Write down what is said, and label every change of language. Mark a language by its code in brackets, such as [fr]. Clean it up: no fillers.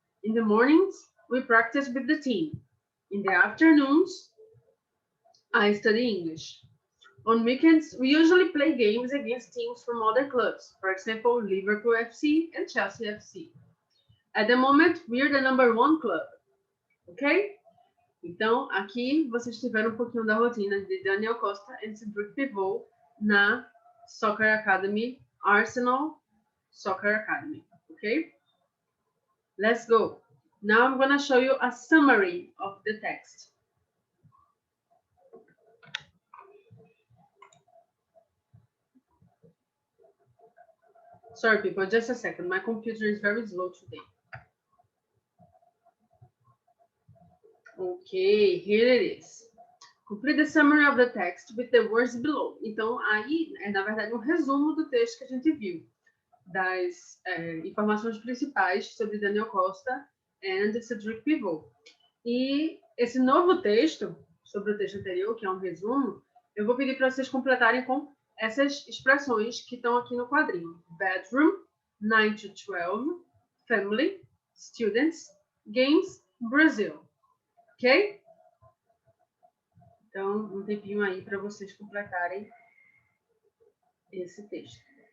[en] In the mornings, we practice with the team. In the afternoons, I study English. On weekends, we usually play games against teams from other clubs, for example, Liverpool FC and Chelsea FC. At the moment, we're the #1 club, ok? [pt] Então, aqui vocês tiveram um pouquinho da rotina de Daniel Costa e Cedric Pivot na Soccer Academy, Arsenal Soccer Academy, ok? [en] Let's go. Now I'm going to show you a summary of the text. Sorry, people, just a second. My computer is very slow today. Okay, here it is. Complete the summary of the text with the words below. [pt] Então, aí é, na verdade, um resumo do texto que a gente viu, das informações principais sobre Daniel Costa e Cedric Pivot. E esse novo texto, sobre o texto anterior, que é um resumo, eu vou pedir para vocês completarem com essas expressões que estão aqui no quadrinho. Bedroom, [en] 9 to 12, family, students, games, Brazil. Ok? [pt] Então, um tempinho aí para vocês completarem esse texto.